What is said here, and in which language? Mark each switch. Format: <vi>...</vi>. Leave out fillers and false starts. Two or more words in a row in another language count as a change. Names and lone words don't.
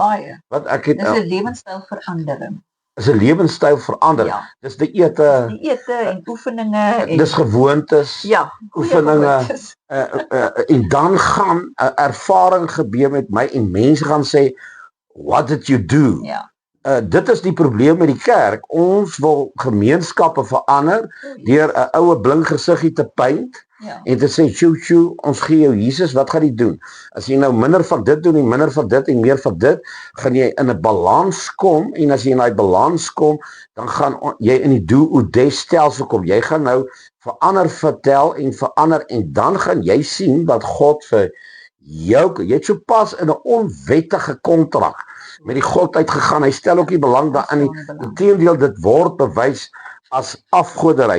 <af>Wat ek het dis 'n lewenstylverandering. Is 'n lewenstyl verander. Dis die ete en oefeninge en dis gewoontes. Oefeninge. En dan gaan 'n ervaring gebeur met my en mense gaan sê</af> <en>what did you do?</en> <af>Dit is die probleem met die kerk. Ons wil gemeenskappe verander deur 'n oue blink gesiggie te paint en te sê, "Sjoe, ons gee jou Jesus, wat gaan jy doen? As jy nou minder van dit doen en minder van dit en meer van dit, gaan jy in 'n balans kom en as jy in daai balans kom, dan gaan jy in die</af> <en>do-or-die</en> <af>stelsel kom. Jy gaan nou verander vertel en verander en dan gaan jy sien wat God vir jou, jy het so pas in 'n onwettige kontrak met die God uitgegaan. Hy stel ook nie belang daarin nie. Inteendeel, dit word bewys as afgoderry.</af>